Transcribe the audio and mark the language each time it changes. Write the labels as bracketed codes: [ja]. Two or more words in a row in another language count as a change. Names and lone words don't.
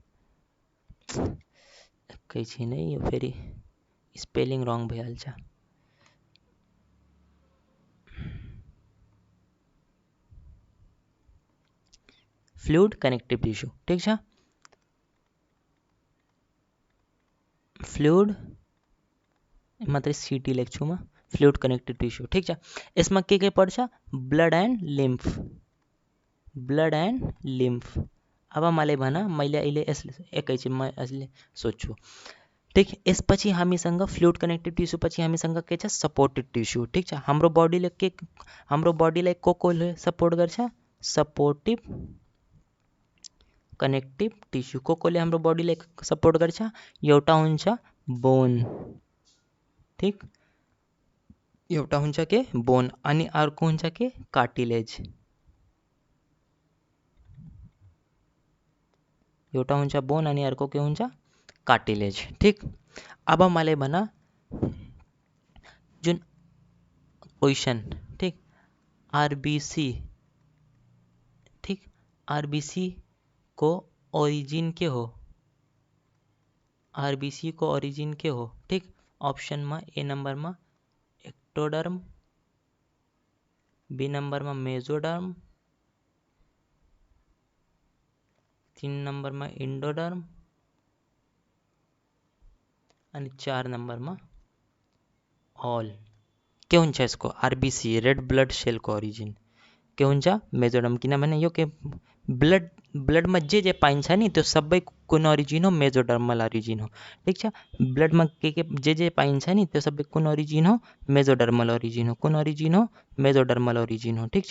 [ne] एकैछिन है यो फेरि [en] spelling wrong [ne] भइहाल्छ [en] fluid connective tissue [ne] ठीक छ फ्लुइड मात्रै सिटी लेख्छु म [en] fluid connective tissue [ne] ठीक है। [hi] इसमें के पड़छ [en] blood and lymph, blood and lymph. [ne] अब मलाई भन मैले अहिले एकैछिन म यसले सोध्छु ठीक। यसपछि हामीसँग [en] fluid connective tissue [ne] पछि हामीसँग के छ [en] supportive tissue [ne] ठीक छ। हाम्रो बडीलाई कोले सपोर्ट गर्छ [en] supportive connective tissue. [ne] कोले हाम्रो बडीलाई सपोर्ट गर्छ, एउटा हुन्छ बोन ठीक, एउटा हुन्छ के बोन अनि अर्को हुन्छ के कार्टिलेज, एउटा हुन्छ बोन अनि अर्को के हुन्छ कार्टिलेज ठीक। अब मलाई भन जुन क्वेश्चन ठीक आरबीसी ठीक, आरबीसी को ओरिजिन के हो, आरबीसी को ओरिजिन के हो ठीक। [hi] ऑप्शन में ए नंबर में एक्टोडर्म, बी नंबर में मेसोडर्म, 3 नंबर में इंडोडर्म आणि 4 नंबर में ऑल। [ne] के हुन्छ यसको [en] RBC red blood cell [ne] को ओरिजिन के हुन्छ मेसोडर्म, किनभने यो के ब्लड में जे पाइन्छ नि त्यो सबै कुन ओरिजिन हो [en] mesodermal origin [ne] हो ठीक छ। ब्लड में के जे पाइन्छ नि त्यो सबै कुन ओरिजिन हो [en] mesodermal origin [ne] हो, कुन ओरिजिन हो [en] mesodermal origin [ne] हो ठीक छ।